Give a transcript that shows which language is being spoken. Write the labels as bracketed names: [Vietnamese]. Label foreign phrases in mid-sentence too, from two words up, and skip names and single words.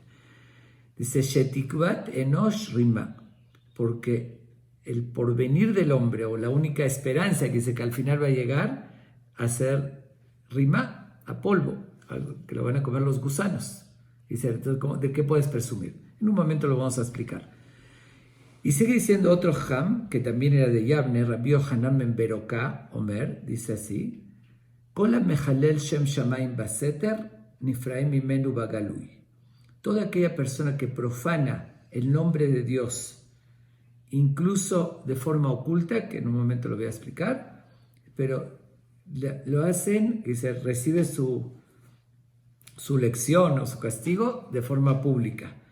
[Spanish] Dice [Hebrew] שתקות אנוש רמה, [Spanish] porque el porvenir del hombre, o la única esperanza que dice que al final va a llegar a ser rima, a polvo, algo que lo van a comer los gusanos. Dice, entonces, ¿de qué puedes presumir? En un momento lo vamos a explicar. Y sigue diciendo otro Ham, que también era de Yavne, Rabbi Yohanan ben Beroká, Omer, dice así: [Hebrew] כל המחלל שם שמים בסתר נפרעים ממנו בגלוי. [Spanish] Toda aquella persona que profana el nombre de Dios, incluso de forma oculta, que en un momento lo voy a explicar, pero lo hacen y se recibe su lección o su castigo de forma pública.